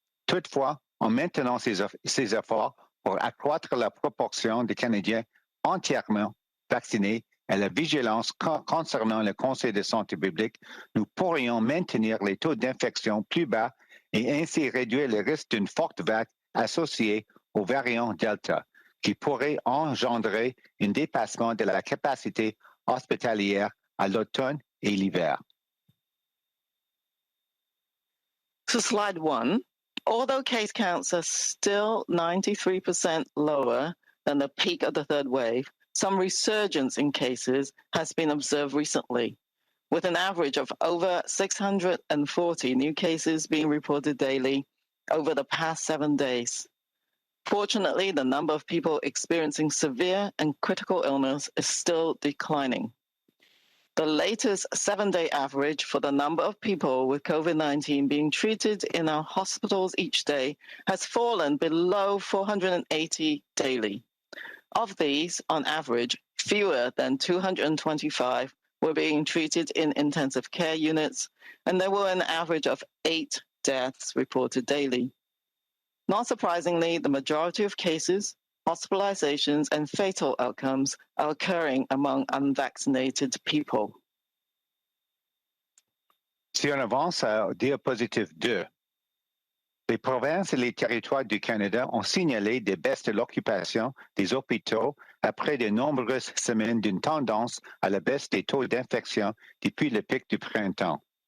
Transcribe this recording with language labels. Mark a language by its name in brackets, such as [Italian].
[French] Toutefois, en maintenant ces efforts pour accroître la proportion des Canadiens entièrement vaccinés et la vigilance concernant le Conseil de santé publique, nous pourrions maintenir les taux d'infection plus bas et ainsi réduire le risque d'une forte vague associée au variant Delta, qui pourrait engendrer un dépassement de la capacité hospitalière à l'automne et l'hiver. [English] So slide 1, although case counts are still 93% lower than the peak of the third wave, some resurgence in cases has been observed recently, with an average of over 640 new cases being reported daily over the past 7 days. Fortunately, the number of people experiencing severe and critical illness is still declining. The latest 7-day average for the number of people with COVID-19 being treated in our hospitals each day has fallen below 480 daily. Of these, on average, fewer than 225 were being treated in intensive care units, and there were an average of 8 deaths reported daily. Not surprisingly, the majority of cases, hospitalizations, and fatal outcomes are occurring among unvaccinated people. [French] Si on avance à diapositive 2, les provinces et les territoires du Canada ont signalé des baisses de l'occupation des hôpitaux après de nombreuses semaines d'une tendance à la baisse des taux d'infection depuis le pic du printemps.